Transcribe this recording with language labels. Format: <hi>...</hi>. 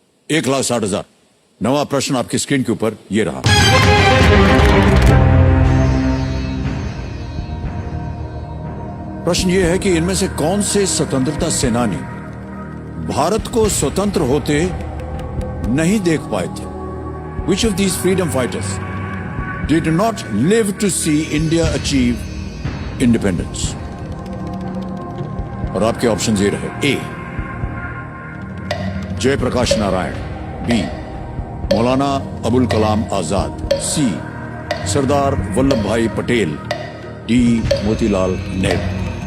<hi>1,60,000 नवा प्रश्न आपकी स्क्रीन के ऊपर ये रहा। प्रश्न ये है कि इनमें से कौन से स्वतंत्रता सेनानी भारत को स्वतंत्र होते नहीं देख पाए थे?</hi> <en>Which of these freedom fighters did not live to see India achieve independence?</en> <hi>और आपके ऑप्शन ये रहे। ए जयप्रकाश नारायण, बी मौलाना अबुल कलाम आजाद। सी सरदार वल्लभ भाई पटेल। डी मोतीलाल नेहरू।</hi>